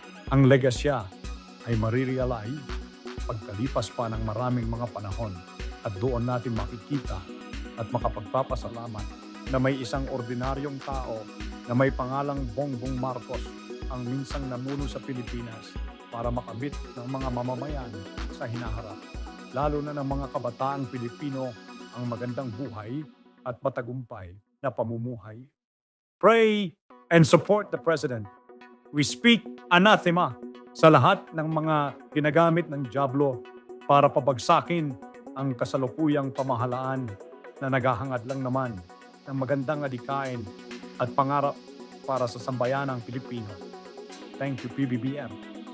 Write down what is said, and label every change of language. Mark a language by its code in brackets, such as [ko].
[tl] Ang legasya ay marirealize pagkalipas pa ng maraming mga panahon at doon natin makikita at makapagpapasalamat na may isang ordinaryong tao na may pangalang Bongbong Marcos ang minsang namuno sa Pilipinas para makamit ng mga mamamayan sa hinaharap, lalo na ng mga kabataang Pilipino ang magandang buhay at matagumpay na pamumuhay. [en] Pray and support the President. We speak anathema [tl] sa lahat ng mga ginagamit ng dyablo para pabagsakin ang kasalukuyang pamahalaan na naghahangad lang naman ng magandang adhikain at pangarap para sa sambayanang Pilipino. [en] Thank you, [tl] PBBM.